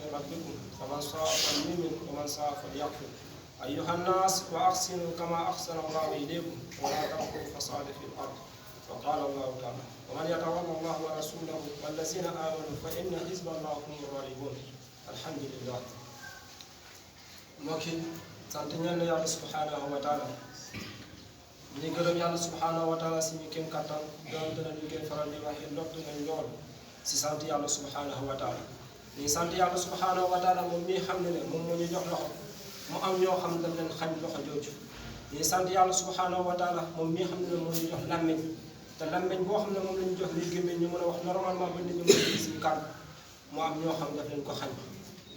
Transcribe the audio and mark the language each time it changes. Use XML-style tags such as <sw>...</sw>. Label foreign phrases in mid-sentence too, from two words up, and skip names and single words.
<ar>ربكم فمن شاء فليؤمن ومن شاء فليكفر أيها الناس وأحسنوا كما أحسن الله إليكم ولا تبغوا الفساد في الأرض وقال الله تعالى ومن يتولى الله ورسوله والذين آمنوا فإن حزب الله هم الغالبون الحمد لله</ar> <wo>mbokki sant ñaan yàlla subhanahu wa taala ñu gërëm yàlla subhanahu wa taala si ñu kéem kattan doonte na ñu koy faral di waxee lott nañ lool si sant yàlla</wo> <ar>سبحانه وتعالى</ar> <wo>ñu sant yàlla</wo> <ar>سبحانه وتعالى</ar> <wo>moom mii xam ne ne moom moo ñu jox loxo mu am ñoo xam ne dañ leen xañ loxo jooju ñu sant yàlla</wo> <ar>سبحانه وتعالى</ar> <wo>moom mii xam ne ne moo ñu jox làmmiñ te làmmiñ boo xam ne moom la ñu jox liy gémmiñ ñu mën a wax normalement ba nit ñi mën a si kàddu mu am ñoo xam daf leen ko xañ bu</wo>